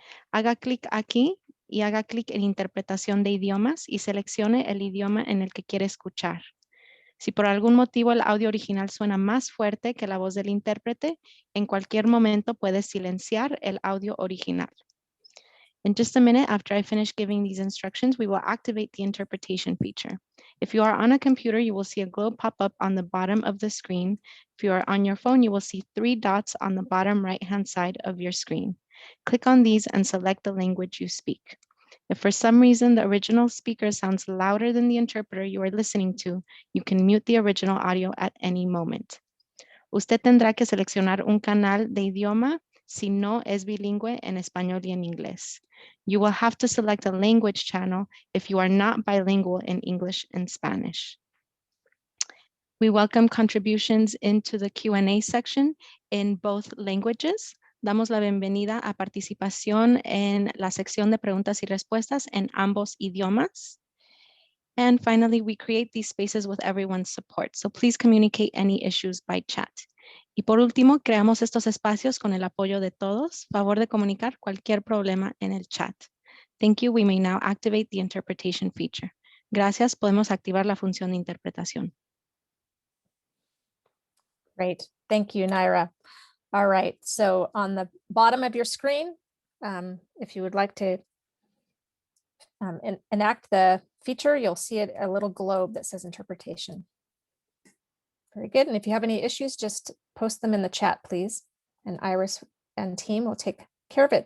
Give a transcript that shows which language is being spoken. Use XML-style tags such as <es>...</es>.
<es>Haga clic aquí y haga clic en interpretación de idiomas y seleccione el idioma en el que quiere escuchar. Si por algún motivo el audio original suena más fuerte que la voz del intérprete, en cualquier momento puede silenciar el audio original.</es> <en>In just a minute, after I finish giving these instructions, we will activate the interpretation feature. If you are on a computer, you will see a globe pop up on the bottom of the screen. If you are on your phone, you will see 3 dots on the bottom right-hand side of your screen. Click on these and select the language you speak. If for some reason the original speaker sounds louder than the interpreter you are listening to, you can mute the original audio at any moment.</en> <es>Usted tendrá que seleccionar un canal de idioma si no es bilingüe en español y en inglés.</es> <en>You will have to select a language channel if you are not bilingual in English and Spanish. We welcome contributions into the Q&A section in both languages.</en> <es>Damos la bienvenida a participación en la sección de preguntas y respuestas en ambos idiomas.</es> <en>And finally, we create these spaces with everyone's support. So please communicate any issues by chat.</en> <es>Y por último, creamos estos espacios con el apoyo de todos. Favor de comunicar cualquier problema en el chat.</es> <en>Thank you. We may now activate the interpretation feature.</en> <es>Gracias. Podemos activar la función de interpretación.</es> <en>Great. Thank you, Naira. All right. So on the bottom of your screen, if you would like to enact the feature, you'll see a little globe that says interpretation. Very good. And if you have any issues, just post them in the chat, please. And Iris and team will take care of it.</en>